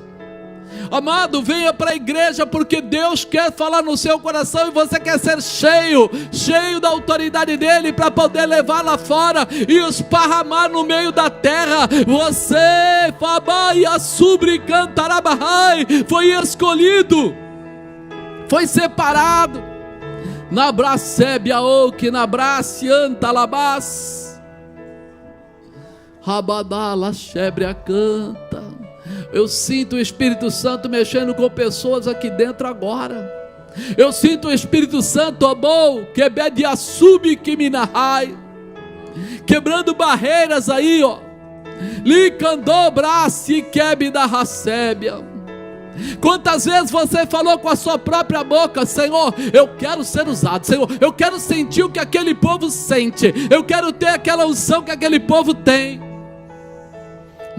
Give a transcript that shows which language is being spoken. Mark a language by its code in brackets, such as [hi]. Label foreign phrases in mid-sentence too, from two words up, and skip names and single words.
[pt] Amado, venha para a igreja porque Deus quer falar no seu coração e você quer ser cheio da autoridade dele para poder levar lá fora e esparramar no meio da terra. Você, Fabai, Asubri, Cantarabahai, foi escolhido, foi separado. Nabracebia ouk, nabraciantalabás, Rabadala Shebria canta. Eu sinto o Espírito Santo mexendo com pessoas aqui dentro agora. Eu sinto o Espírito Santo, quebrando barreiras aí, ó. Quantas vezes você falou com a sua própria boca: Senhor, eu quero ser usado, Senhor, eu quero sentir o que aquele povo sente, eu quero ter aquela unção que aquele povo tem.